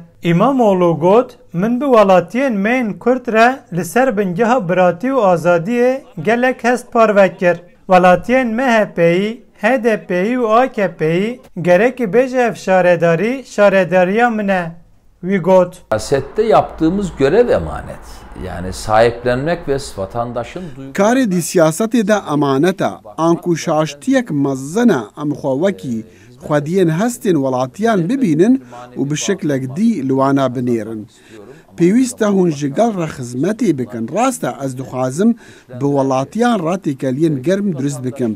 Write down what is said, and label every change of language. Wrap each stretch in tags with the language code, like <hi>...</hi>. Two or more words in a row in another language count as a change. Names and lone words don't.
<ku>İmamoğlu got, min bi welatiyên me yên Kurd re li ser bingeha biratî û azadiyê gelek hest parvekir. Welatiyên MHP'yî, HDP'yî û AKP'yî gerekî bêje ev şaredarî, şaredariya min e. Wî got.</ku> <tr>Siyasette yaptığımız görev emanet. Yani sahiplenmek ve vatandaşın</tr> <ku>karê dî siyasetê de emanet e. An ku şaştiyek mezin e em xwe wekî xwediyên hestên welatiyan bibînin û bi şeklek dî li wan binêrin. Pêwîst e hûn ji gel re xizmetê bikin. Rast e ez dixwazim bi welatiyan re têkeliyên germ durist bikim.</ku>